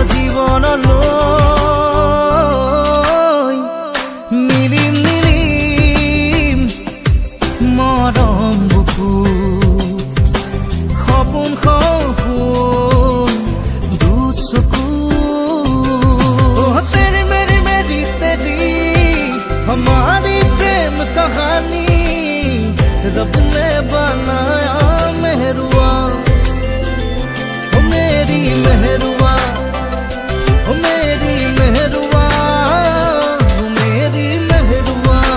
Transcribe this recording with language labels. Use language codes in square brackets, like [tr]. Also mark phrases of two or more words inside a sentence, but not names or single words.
[as] জীৱনলৈ মিলিম মিলিম মৰম বুকুত সপোন সপোন দুচকুৰ [hi] तेरी मेरी मेरी तेरी हमारी प्रेम कहानी रब ने बनाया मेहरुआ ओ मेरी मेहरुआ ओ मेरी मेहरुआ ओ मेरी मेहरुआ